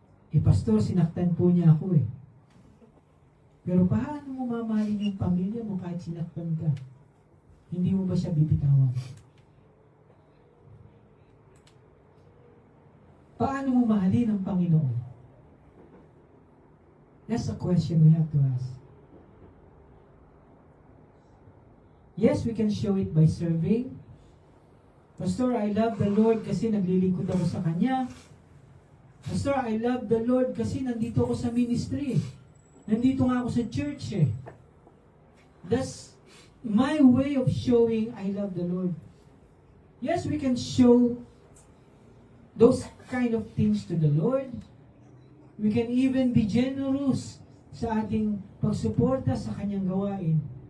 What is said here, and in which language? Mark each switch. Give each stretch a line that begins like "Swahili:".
Filipino: Eh, pastor, sinaktan po niya ako eh. Pero paano mo mamahalin yung pamilya mo kahit sinaktan ka? Hindi mo ba siya bibitawan? Paano mo mahalin ang Panginoon?
English: That's a question we have to ask. Yes, we can show it by serving. Pastor, I love the Lord
Filipino: kasi naglilingkod ako sa Kanya.
English: Pastor, I love the Lord
Filipino: kasi nandito ako sa
English: ministry.
Filipino: Nandito nga ako sa church eh.
English: That's my way of showing I love the Lord. Yes, we can show those kind of things to the Lord. We can even be generous
Filipino: sa ating pagsuporta sa Kanyang gawain.